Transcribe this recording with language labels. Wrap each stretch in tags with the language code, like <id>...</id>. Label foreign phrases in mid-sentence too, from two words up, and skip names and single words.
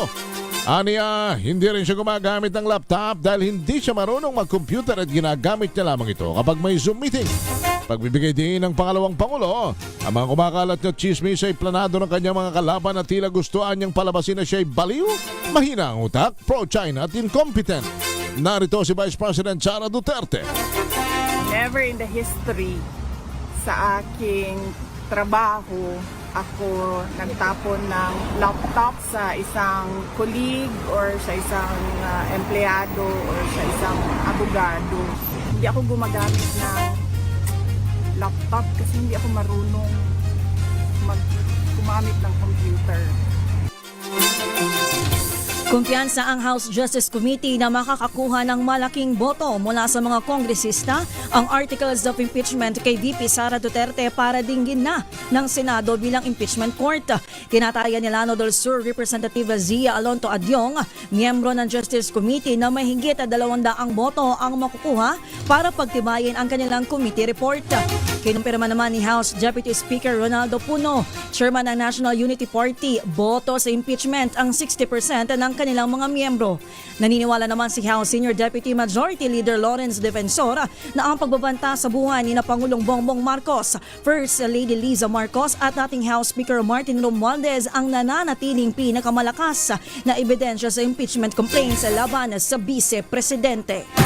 <tl>Aniya, hindi rin siya gumagamit ng laptop dahil hindi siya marunong mag-computer at ginagamit niya lamang ito kapag may Zoom meeting. Pagbibigay din ng pangalawang Pangulo, ang mga kumakalat na chismis ay planado ng kanyang mga kalaban at tila gustuan niyang palabasin na siya'y baliw, mahina ang utak, pro-China at incompetent. Narito si Vice President Sara Duterte.</tl> <en>Never in the history</en> <tl>sa aking trabaho ako nagtapon ng laptop sa isang colleague or sa isang empleyado or sa isang abogado. Hindi ako gumagamit ng laptop kasi hindi ako marunong gumamit ng computer. Kumpiyansa ang House Justice Committee na makakakuha ng malaking boto mula sa mga kongresista ang</tl> <en>articles of impeachment</en> <tl>kay VP Sara Duterte para dinggin na ng Senado bilang</tl> <en>impeachment court.</en> <tl>Tinatayan ni Lano del Sur Representative Zia Alonto Adyong, miyembro ng Justice Committee, na may higit 200 boto ang makukuha para pagtibayin ang kanilang</tl> <en>committee report.</en> <tl>Kinumpirma naman ni House Deputy Speaker Ronaldo Puno, chairman ng National Unity Party, boto sa impeachment ang 60% ng kanilang mga miyembro. Naniniwala naman si House Senior Deputy Majority Leader Lawrence Defensor na ang pagbabanta sa buhay ni Pangulong Bongbong Marcos, First Lady Liza Marcos at dating House Speaker Martin Romualdez ang nananatiling pinakamalakas na ebidensya sa</tl> <en>impeachment complaints</en> <tl>laban sa Vice Presidente.</tl>